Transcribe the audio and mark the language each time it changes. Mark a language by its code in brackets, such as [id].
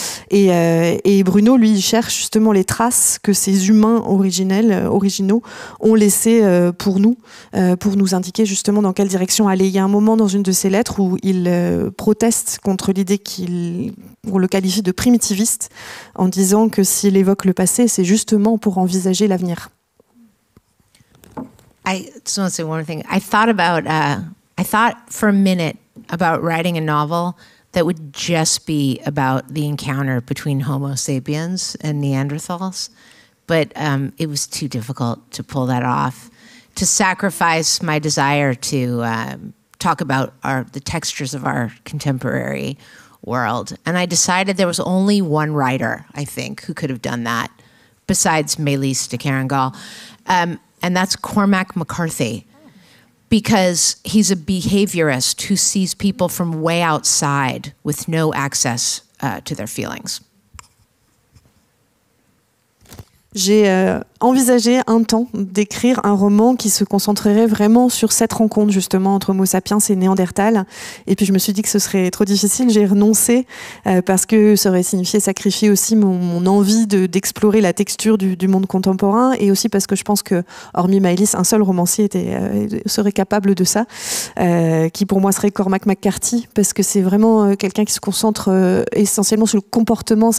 [fr] Et Bruno, lui, il cherche justement les traces que ces humains originaux ont laissées pour nous indiquer justement dans quelle direction aller. Il y a un moment dans une de ses lettres où il proteste contre l'idée qu'on le qualifie de primitiviste, en disant que s'il évoque le passé, c'est justement pour envisager l'avenir. [en] I just want to say one thing. I thought for a minute about writing a novel that would just be about the encounter between Homo sapiens and Neanderthals, but it was too difficult to pull that off, to sacrifice my desire to talk about the textures of our contemporary world. And I decided there was only one writer, I think, who could have done that, besides Melis de Kerangal. And that's Cormac McCarthy, because he's a behaviorist who sees people from way outside with no access to their feelings. [fr] J'ai envisagé un temps d'écrire un roman qui se concentrerait vraiment sur cette rencontre justement entre Homo sapiens et Néandertal. Et puis je me suis dit que ce serait trop difficile. J'ai renoncé parce que ça aurait signifié sacrifier aussi mon envie d'explorer la texture du monde contemporain, et aussi parce que je pense que, hormis Maëlys, un seul romancier serait capable de ça, qui pour moi serait Cormac McCarthy, parce que c'est vraiment quelqu'un qui se concentre essentiellement sur le comportement.